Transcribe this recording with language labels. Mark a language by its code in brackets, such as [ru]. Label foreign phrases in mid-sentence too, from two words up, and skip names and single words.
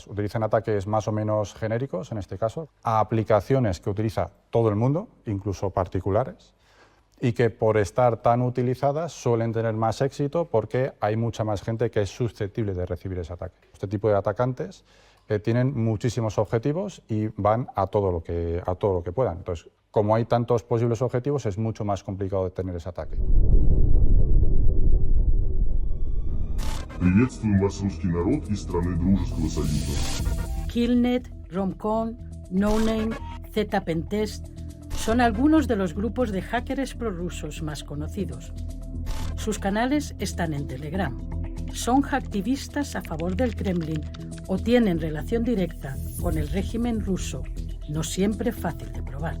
[es] Utilizan ataques más o menos genéricos, en este caso, a aplicaciones que utiliza todo el mundo, incluso particulares, y que por estar tan utilizadas suelen tener más éxito porque hay mucha más gente que es susceptible de recibir ese ataque. Este tipo de atacantes tienen muchísimos objetivos y van a todo lo que puedan. Entonces, como hay tantos posibles objetivos, es mucho más complicado detener ese ataque. [ru] Приветствую вас, русский народ из страны Дружеского Союза. [es] Killnet, Romcon, NoName, ZPentest son algunos de los grupos de hackers prorrusos más conocidos. Sus canales están en Telegram. Son hacktivistas a favor del Kremlin o tienen relación directa con el régimen ruso, no siempre fácil de probar.